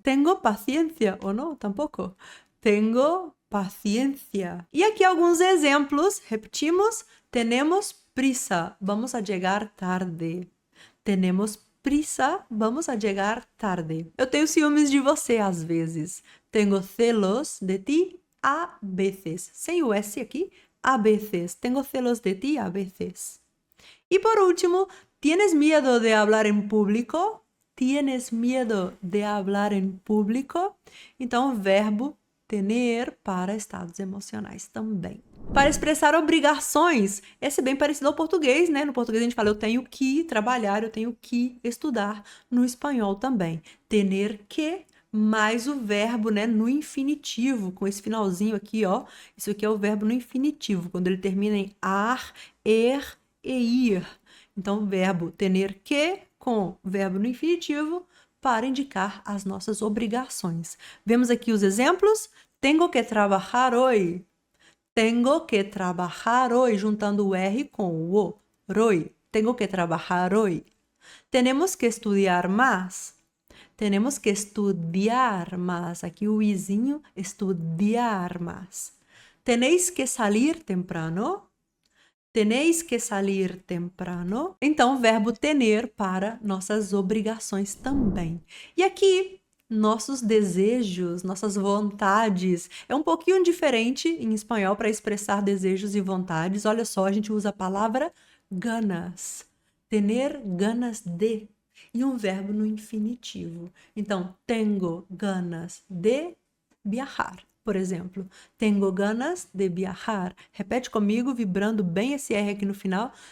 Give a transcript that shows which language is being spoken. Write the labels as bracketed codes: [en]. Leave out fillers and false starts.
[es] Tengo paciencia. ¿O no? Tampoco. Tengo paciencia. [pt] E aqui alguns exemplos. Repetimos. [es] Tenemos prisa. Vamos a llegar tarde. Tenemos prisa. Vamos a llegar tarde. [pt] Eu tenho ciúmes de você às vezes. [es] Tengo celos de ti a veces. [pt] Sem o S aqui. [es] A veces. Tengo celos de ti a veces. Y por último, ¿tienes miedo de hablar en público? ¿Tienes miedo de hablar en público? [pt] Então, verbo tener para estados emocionais também. Para expressar obrigações, esse é bem parecido ao português, né? No português a gente fala eu tenho que trabalhar, eu tenho que estudar. No espanhol também. Tener que mais o verbo, né, no infinitivo, com esse finalzinho aqui, ó. Isso aqui é o verbo no infinitivo, quando ele termina em ar, e ir. Então, verbo tener que com verbo no infinitivo para indicar as nossas obrigações. Vemos aqui os exemplos. [es] Tengo que trabajar hoy. Tengo que trabajar hoy, [pt] juntando o R com o hoy. [es] Tengo que trabajar hoy. Tenemos que estudiar más. Tenemos que estudiar más. [pt] Aqui o izinho, [es] estudiar más. Tenéis que salir temprano. Tenéis que salir temprano. [pt] Então, verbo tener para nossas obrigações também. E aqui, nossos desejos, nossas vontades. É um pouquinho diferente em espanhol para expressar desejos e vontades. Olha só, a gente usa a palavra ganas. Tener ganas de. E um verbo no infinitivo. Então, [es] tengo ganas de viajar. [pt] Por exemplo, [es] tengo ganas de viajar. [pt] Repete comigo, vibrando bem esse R aqui no final.